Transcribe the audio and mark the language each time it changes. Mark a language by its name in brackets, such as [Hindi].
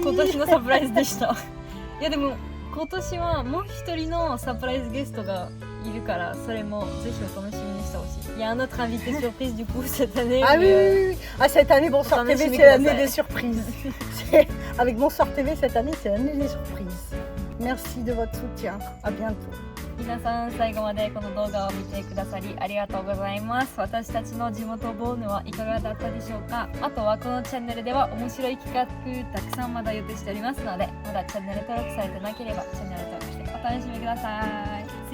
[Japanese] 今年のサプライズでした。いやでも今年はもう一人のサプライズゲストがいるからそれもぜひお楽しみにしてほしい。 [French] Il y a un autre invité surprise du coup cette année. Ah oui, oui, oui. Ah, cette année, Bonsoir TV, c'est l'année des surprises. Avec Bonsoir TV, cette année, c'est l'année des surprises. Merci de votre soutien. À bientôt. [Japanese] 皆さん最後までこの動画を見てくださりありがとうございます。私たちの地元ボーヌはいかがだったでしょうか。あとはこのチャンネルでは面白い企画たくさんまだ予定しておりますので、まだチャンネル登録されてなければチャンネル登録してお楽しみください。